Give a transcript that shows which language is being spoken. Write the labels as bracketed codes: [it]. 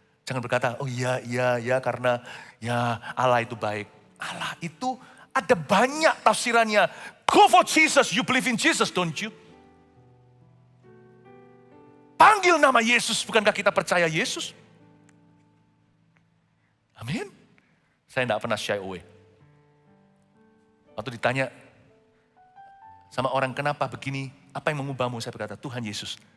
[id] Jangan berkata, oh iya karena ya Allah itu baik. Allah itu ada banyak tafsirannya. [en] Go for Jesus, you believe in Jesus, don't you? [id] Panggil nama Yesus, bukankah kita percaya Yesus? Amin. Saya tidak pernah [en] shy away. [id] Waktu ditanya sama orang kenapa begini, apa yang mengubahmu? Saya berkata, Tuhan Yesus.